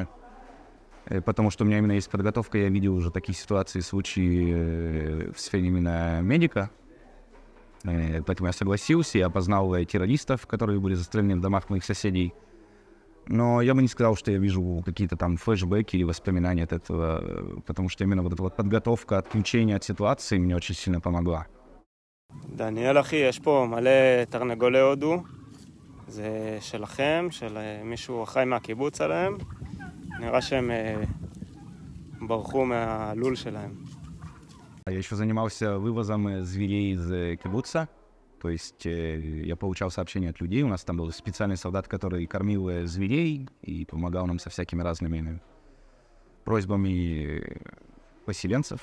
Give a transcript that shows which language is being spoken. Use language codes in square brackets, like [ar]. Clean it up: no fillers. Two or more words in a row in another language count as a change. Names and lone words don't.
[ru] Потому что у меня именно есть подготовка, я видел уже такие ситуации, случаи в сфере именно медика. Поэтому я согласился, я опознал террористов, которые были застрелены в домах моих соседей. Но я бы не сказал, что я вижу какие-то там флешбеки или воспоминания от этого, потому что именно вот эта вот подготовка, отключение от ситуации мне очень сильно помогла. [he] דניאל אחי, יש פה מלא תרנגולי הודו. זה שלכם, של מישהו חי מהקיבוץ עליהם. נראה שהם ברחו מהלול שלהם. [ru] Я еще занимался вывозом зверей из кибуца. То есть я получал сообщения от людей. У нас там был специальный солдат, который кормил зверей и помогал нам со всякими разными просьбами поселенцев.